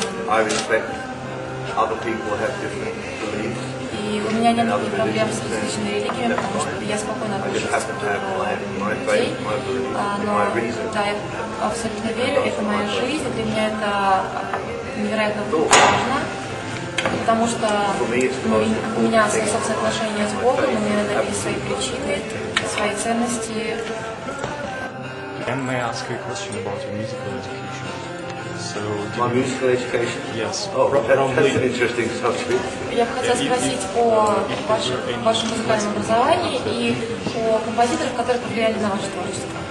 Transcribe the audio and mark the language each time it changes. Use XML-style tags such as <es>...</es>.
<en>I respect other people have different beliefs.</en> <ru>И у меня нет проблем с различными религиями, потому что я спокойно отношусь к людей. Но да, я абсолютно верю, это моя жизнь, для меня это невероятно важно, потому что у меня свои собственные отношения с Богом, у меня есть свои причины, свои ценности.</ru> <en>And may I ask you a question about your musical education? So, My musical education? Yes. Oh, that's an interesting subject.</en> <ru>Я хотела спросить о вашем музыкальном образовании и о композиторах, которые повлияли на ваше творчество.</ru>